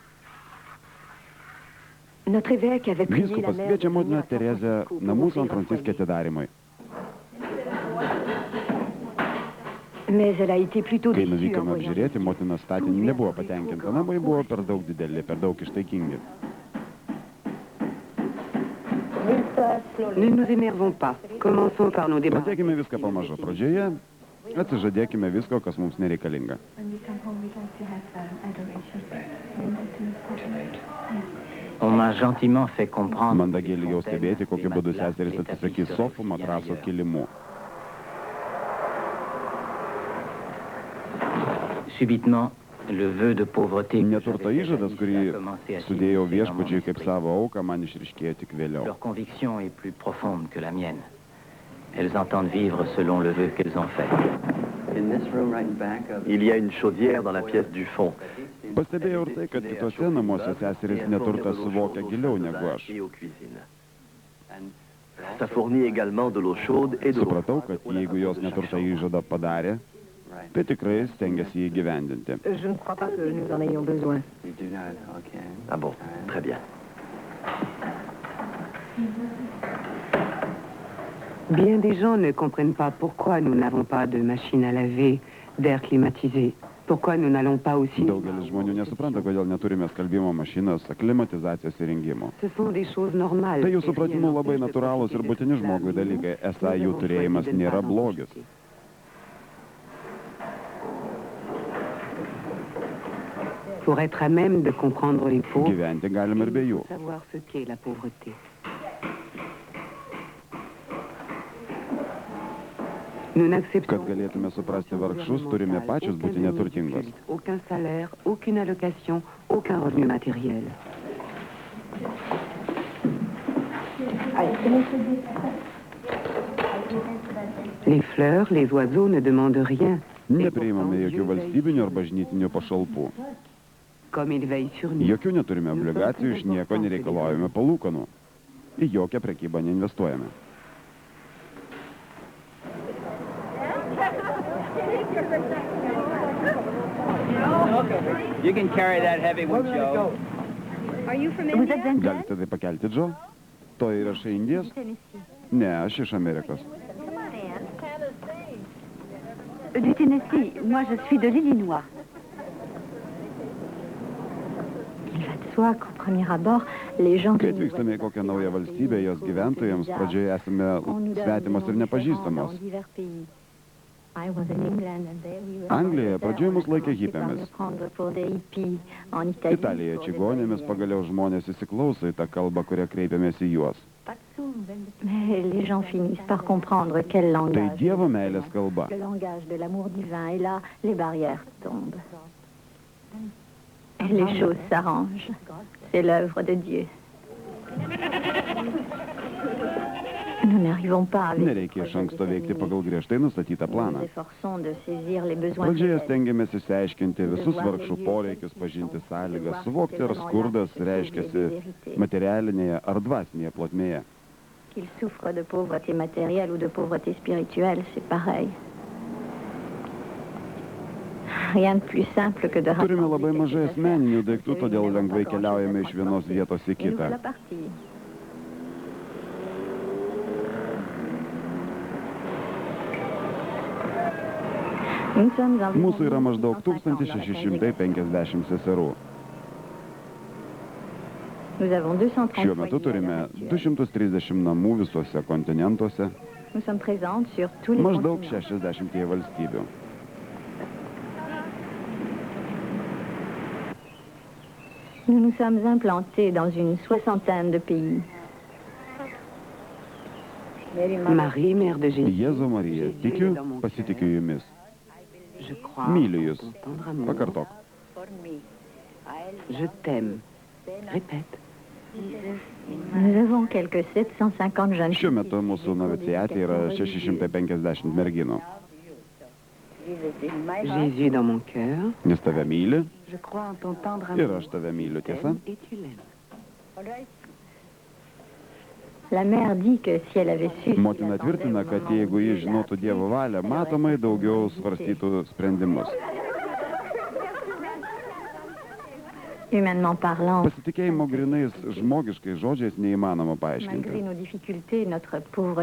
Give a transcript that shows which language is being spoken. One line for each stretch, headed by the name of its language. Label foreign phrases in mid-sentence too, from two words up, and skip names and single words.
Lithuanian: Vyskupas kviečia motiną Teresę namų San Franciske atidarymui. Kai nuvykome apžiūrėti, motina statinį nebuvo patenkinta. Namai buvo per daug dideli, per daug ištaikingi.
French: Ne nous énervons pas. Commençons par nous débarrasser.
Lithuanian: Pradėkime viską pamažu. Pradžioje atsižadėkime visko, kas mums nereikalinga. Mandagiai ilgiau stebėti, kokiu būdu seseris atsisakys sofų, matraso, kilimų. Neturto įžadas, kurį sudėjau viešpačiui kaip savo auką, man išryškėjo tik vėliau.
French: Elles entendent vivre selon le vœu qu'elles ont fait. Il y a une chaudière dans la pièce du fond.
Lithuanian: Pastebėjau ir tai, kad kitose namuose seserys neturtą suvokia giliau negu aš.
French: Ça fournit également de l'eau chaude et de l'eau.
Lithuanian: Supratau, kad jeigu jos neturtą įžadą padarė, tai tikrai stengiasi jį gyvendinti.
French: Je ne crois pas que nous en ayons besoin. Ah bon, très bien. Bien des gens ne comprennent pas pourquoi nous n'avons pas de machine à laver, d'air climatisé. Pourquoi nous n'allons pas aussi...
Lithuanian: Daugelis žmonių nesupranta, kodėl neturime skalbimo mašinos, klimatizacijos įrengimo.
French: Ce sont des choses normales.
Lithuanian: Tai jų supratimu labai natūralūs ir būtini žmogui dalykai, esą jų turėjimas nėra blogis.
French: Pour être à même de comprendre les pauvres,
Lithuanian: gyventi galime ir be jų.
French: Savoir ce qu'est la pauvreté.
Lithuanian: Kad galėtume suprasti vargšus, turime pačios būti neturtingos.
French: Aucun salaire, aucune allocation, aucun revenu matériel. Les fleurs, les oiseaux ne demandent rien.
Lithuanian: Nepriimame jokių valstybinių ar bažnytinių pašalpų. Jokių neturime obligacijų, iš nieko nereikalaujame palūkanų. Į jokią prekybą neinvestuojame.
English: You can carry that heavy one, Joe. Are you from India?
Lithuanian: Galite tai pakelti, Džo? To yra iš Indijos? Ne, aš iš Amerikos.
French: Du Tennessee. Moi, je suis de l'Illinois. Il va de soi qu'au premier abord, les gens...
Lithuanian: Kai atvykstame į kokią naują valstybę, jos gyventojams pradžioje esame svetimos ir nepažįstamos. Anglijoje pradžioje mus laikė hipėmis. Italijoje čigonėmis pagaliau žmonės įsiklauso į tą kalbą, kurią kreipiamės į juos.
French: Les gens finissent par comprendre quel langage.
Lithuanian: Tai Dievo meilės kalba.
French: Le langage de l'amour divin, et là, les barrières tombent. Et les choses s'arrangent. C'est l'œuvre de Dieu. Nous n'arrivons pas avec
Lithuanian: Nereikia iš anksto veikti pagal griežtai nustatytą planą.
French: nous efforçons de saisir les besoins
Lithuanian: Pradžioje
French: réels.
Lithuanian: stengiamės išsiaiškinti visus vargšų poreikius, pažinti sąlygas, suvokti, ar skurdas reiškiasi materialinėje ar dvasinėje plotmėje.
French: Qu'ils souffrent de pauvreté matérielle ou de pauvreté spirituelle, c'est pareil. Rien de plus simple que de
Lithuanian: Turime labai mažai asmeninių daiktų, todėl lengvai keliaujame iš vienos vietos į kitą. Mūsų yra maždaug 1650 seserų. Šiuo metu turime 230 namų visuose kontinentuose, maždaug 60 valstybių.
French: Nous nous sommes implantés dans une soixantaine de pays. Marie, mère de Jésus.
Lithuanian: Jėzau Marija, tikiu, pasitikiu jumis.
French: Je crois
Lithuanian: Myliu
French: en
Lithuanian: jūs.
French: ton tendre amour.
Lithuanian: Pakartok.
French: Je t'aime. Répète. Nous avons quelques 750 jeunes
Lithuanian: Šiuo
French: filles.
Lithuanian: metu mūsų noviciate yra 650 merginų.
French: Jésus dans mon cœur.
Lithuanian: Nes tave myli
French: Je crois en ton tendre
Lithuanian: ir
French: amour.
Lithuanian: aš tave myliu, tiesa?
French: T'aime et tu l'aimes. La mère dit que si elle avait su...
Lithuanian: Motina tvirtina, kad jeigu ji žinotų Dievo valią, matomai daugiau svarstytų sprendimus.
French: Humainement parlant,
Lithuanian: Pasitikėjimo grinais žmogiškai žodžiais neįmanoma
French: malgré
Lithuanian: paaiškinti.
French: nos difficultés, notre pauvreté,